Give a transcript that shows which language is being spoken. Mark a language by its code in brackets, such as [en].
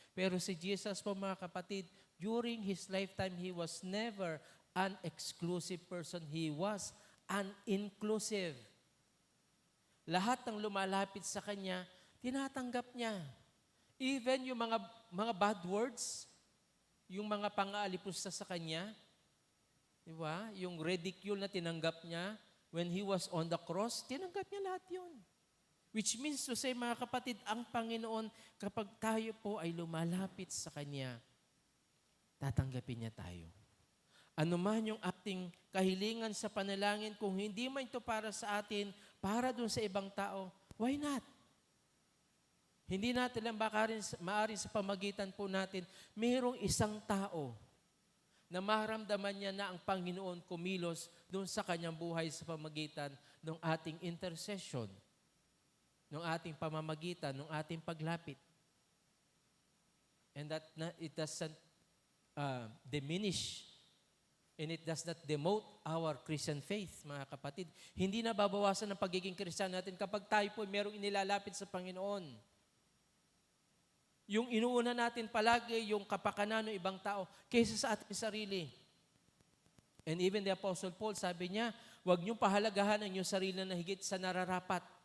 [tl] Pero si Jesus po, mga kapatid, [en] during His lifetime, He was never an exclusive person. He was an inclusive. [tl] Lahat ng lumalapit sa Kanya, tinatanggap niya. Even yung mga bad words, yung mga pang-aalipusta sa Kanya, diba? Yung ridicule na tinanggap niya [en] when He was on the cross, [tl] tinanggap niya lahat yun. [en] Which means to say, [tl] mga kapatid, ang Panginoon, kapag tayo po ay lumalapit sa Kanya, tatanggapin niya tayo. Ano man yung ating kahilingan sa panalangin, kung hindi man ito para sa atin, para dun sa ibang tao, [en] why not? [tl] Hindi natin lang maaari sa pamagitan po natin, mayroong isang tao na maramdaman niya na ang Panginoon kumilos doon sa kanyang buhay sa pamagitan ng ating intercession, ng ating pamamagitan, ng ating paglapit. [en] And that it doesn't diminish and it does not demote our Christian faith, [tl] mga kapatid. Hindi na babawasan ng pagiging Kristiyano natin kapag tayo po merong inilalapit sa Panginoon. Yung inuuna natin palagi, yung kapakanan ng ibang tao, kaysa sa ating sarili. [en] And even the Apostle Paul, [tl] sabi niya, huwag niyong pahalagahan ang inyong sarili na higit sa nararapat.